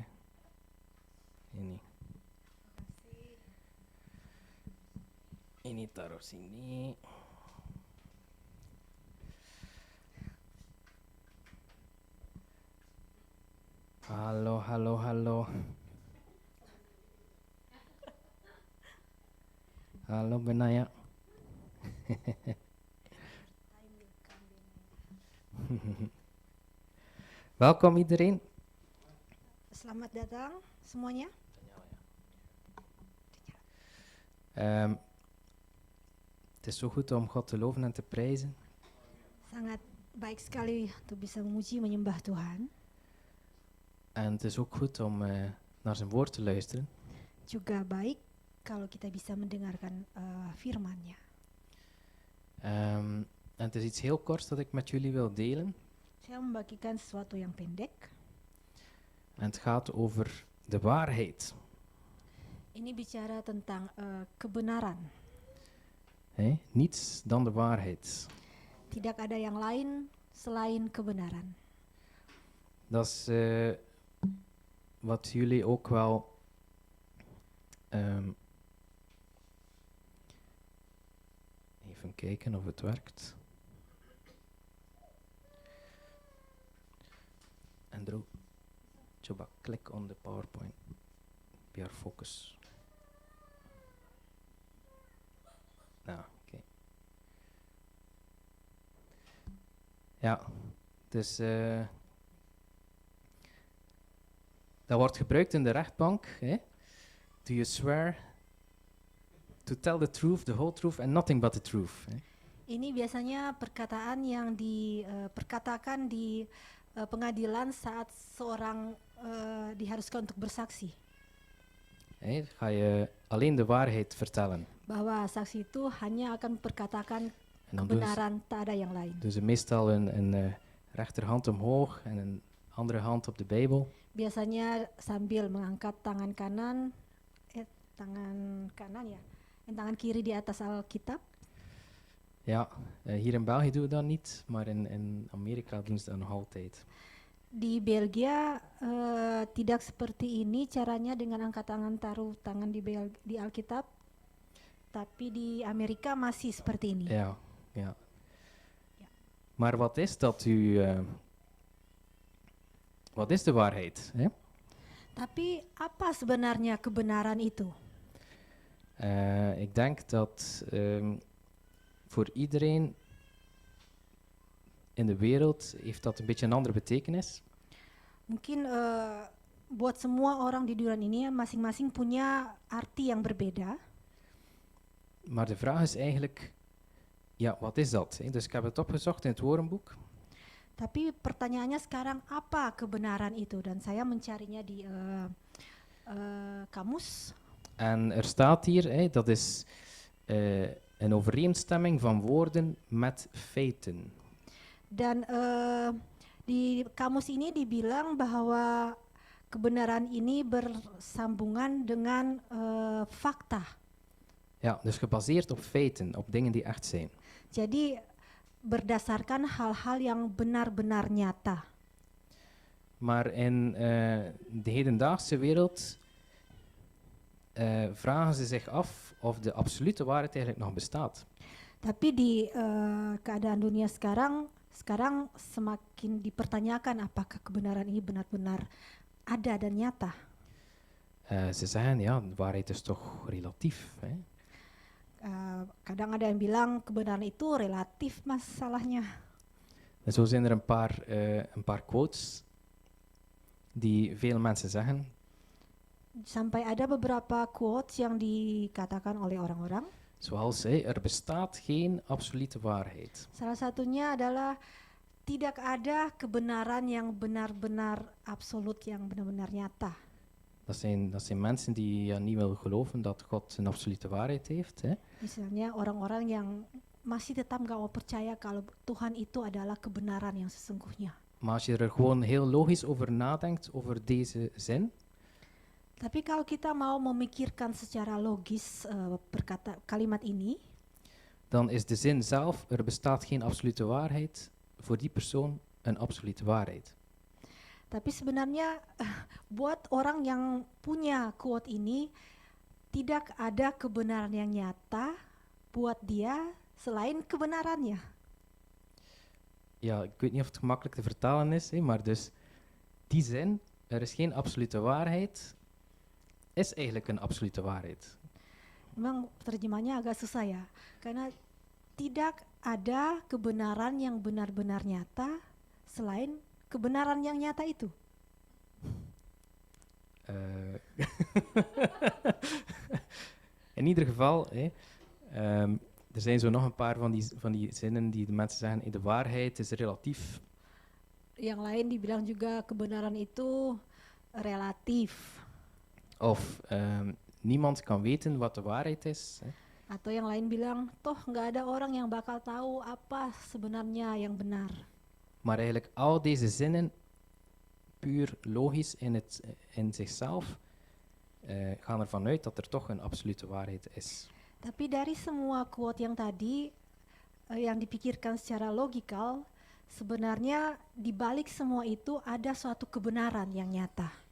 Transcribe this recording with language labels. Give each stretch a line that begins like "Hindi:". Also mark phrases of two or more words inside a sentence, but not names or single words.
Indonesian: Ini. Ini taruh sini. Halo, halo, halo. Halo Benaya.
Dutch: Welkom iedereen.
Indonesian: Selamat datang semuanya.
Dutch: Het is zo goed om God te loven en te prijzen.
Indonesian: Sangat baik sekali untuk bisa memuji menyembah Tuhan.
Dutch: En het is ook goed om naar zijn woord te luisteren.
Indonesian: Juga baik kalau kita bisa mendengarkan firman-Nya.
Dutch: En het is iets heel korts dat ik met jullie wil delen.
Indonesian: Saya membagikan sesuatu yang pendek.
Dutch: En het gaat over de waarheid.
Indonesian: Ini bicara tentang kebenaran.
Dutch: Niets dan de waarheid.
Indonesian: Tidak ada yang lain selain kebenaran.
Dutch: Dat is wat jullie ook wel even kijken of het werkt.
Indonesian: Andrew, coba klik
English: on the PowerPoint
Indonesian: biar fokus.
Dutch: Nou, oké. Ja, dus dat wordt gebruikt in de rechtbank.
English: Do you swear to tell the truth, the whole truth and nothing but the truth?
Indonesian: Ini biasanya perkataan yang diperkatakan di pengadilan saat seorang diharuskan untuk bersaksi.
Dutch: Ga je alleen de waarheid vertellen.
Indonesian: Bahwa saksi itu hanya akan memperkatakan
Dutch: En dan
Indonesian: kebenaran, tak ada yang lain.
Dutch: doen ze meestal een rechterhand omhoog en een andere hand op de Bijbel.
Indonesian: Biasanya sambil mengangkat tangan kanan ya, en tangan kiri di atas Alkitab.
Dutch: Ja, hier in België doen we dat niet, maar in Amerika doen ze dat nog altijd.
Indonesian: Di Belgia tidak seperti ini caranya dengan angkat tangan, taruh tangan di Alkitab, tapi di Amerika masih seperti ini.
Dutch: Ja. Ja. Maar wat is dat wat is de waarheid?
Indonesian: Tapi apa sebenarnya kebenaran itu?
Dutch: Ik denk dat voor iedereen in de wereld heeft dat een beetje een andere betekenis.
Indonesian: Mungkin buat semua orang di dunia ini masing-masing punya arti yang berbeda.
Dutch: Maar de vraag is eigenlijk, ja, wat is dat? Dus ik heb het opgezocht in het woordenboek.
Indonesian: Tapi pertanyaannya sekarang apa kebenaran itu? Dan saya mencarinya di kamus.
Dutch: En er staat hier, dat is een overeenstemming van woorden met feiten.
Indonesian: Dan di kamus ini dibilang bahwa kebenaran ini bersambungan dengan fakta.
Dutch: Ja, dus gebaseerd op feiten, op dingen die echt zijn.
Indonesian: Jadi berdasarkan hal-hal yang benar-benar nyata.
Dutch: Maar in de hedendaagse wereld vragen ze zich af of de absolute waarheid eigenlijk nog bestaat.
Indonesian: Tapi di keadaan dunia sekarang semakin dipertanyakan apakah kebenaran ini benar-benar ada dan nyata.
Dutch: Ze zeggen, ja, de waarheid is toch relatief. Hè?
Indonesian: Kadang ada yang bilang kebenaran itu relatif masalahnya.
Dutch: En zo zijn er een paar quotes die veel mensen zeggen.
Indonesian: Sampai ada beberapa quotes yang dikatakan oleh orang-orang.
Dutch: Zoals, er bestaat geen absolute waarheid.
Indonesian: Salah satunya adalah tidak ada kebenaran yang benar-benar absolut, yang benar-benar nyata.
Dutch: Dat zijn mensen die niet willen geloven dat God een absolute waarheid heeft. Hè?
Indonesian: Misalnya orang-orang yang masih tetap gak mau percaya kalau Tuhan itu adalah kebenaran yang sesungguhnya.
Dutch: Maar als je er gewoon heel logisch over nadenkt, over deze zin,
Indonesian: Tapi kalau kita mau memikirkan secara logis kalimat ini,
Dutch: dan is de zin zelf, er bestaat geen absolute waarheid, voor die persoon een absolute waarheid.
Indonesian: tapi sebenarnya buat orang yang punya quote ini, tidak ada kebenaran yang nyata buat dia selain kebenarannya.
Dutch: Ja, ik weet niet of het gemakkelijk te vertalen is, maar dus die zin, er is geen absolute waarheid, is eigenlijk een absolute waarheid.
Indonesian: Memang terjemahnya agak susah ya, karena tidak ada kebenaran yang benar-benar nyata selain kebenaran yang nyata itu.
Dutch: In ieder geval, er zijn zo nog een paar van die zinnen die de mensen zeggen, de waarheid is relatief.
Indonesian: Yang lain dibilang juga kebenaran itu relatif.
Dutch: Of niemand kan weten wat de waarheid is.
Indonesian: Atau yang lain bilang, toh nggak ada orang yang bakal tahu apa sebenarnya yang benar.
Dutch: Maar eigenlijk al deze zinnen, puur logisch in zichzelf, gaan ervan uit dat er toch een absolute waarheid is.
Indonesian: Tapi dari semua quote yang tadi, yang dipikirkan secara logikal, sebenarnya di balik semua itu ada suatu kebenaran yang nyata.